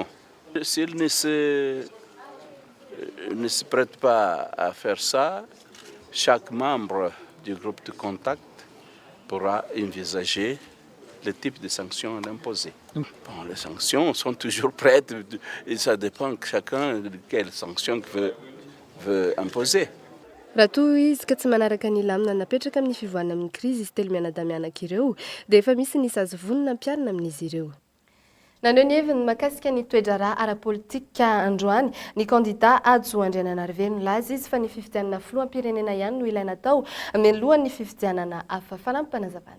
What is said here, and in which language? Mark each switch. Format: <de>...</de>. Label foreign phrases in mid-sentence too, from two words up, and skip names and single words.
<fr>S'ils ne se prêtent pas à faire ça, chaque membre du groupe de contact pourra envisager le type de sanctions à imposer. Bon, les sanctions sont toujours prêtes et ça dépend chacun de quelle sanction veut imposer.</fr> <mg>Raha toa izy ka tsy manaraka ny lamina napetraka amin'ny fivoahana amin'ny krizy izy telo mianadamianaka ireo dia efa misy ny sazy vonona ampiarina amin'izy ireo. Naneho ny heviny mahakasika ny toe-draharaha ara-politika androany ny candidat Adzo Andriananarivelo laza izy fa ny fifidianana filoham-pirenena ihany no ilaina tao mialohan'ny ny fifidianana hafa falampanazavana.</mg>